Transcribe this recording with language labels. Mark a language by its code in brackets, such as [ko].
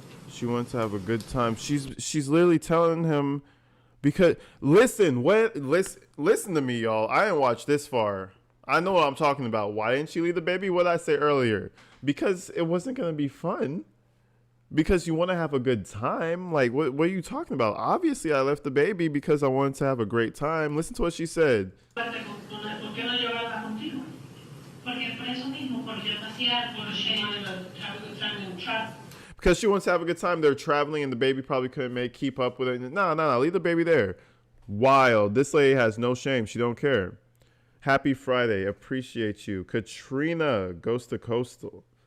[en] She wants to have a good time. She's literally telling him because listen to me, y'all. I didn't watch this far. I know what I'm talking about. Why didn't she leave the baby? What did I say earlier? Because it wasn't gonna be fun. Because you want to have a good time. Like, what are you talking about? Obviously, I left the baby because I wanted to have a great time. Listen to what she said. [es] ¿Por qué no llevarla contigo? Porque por eso mismo, por yo pasear, por... [en] She wanted to have a good time and travel. Because she wants to have a good time. They're traveling and the baby probably couldn't keep up with it. No. Leave the baby there. Wild. This lady has no shame. She don't care. Happy Friday. Appreciate you. Katrina goes to Coastal.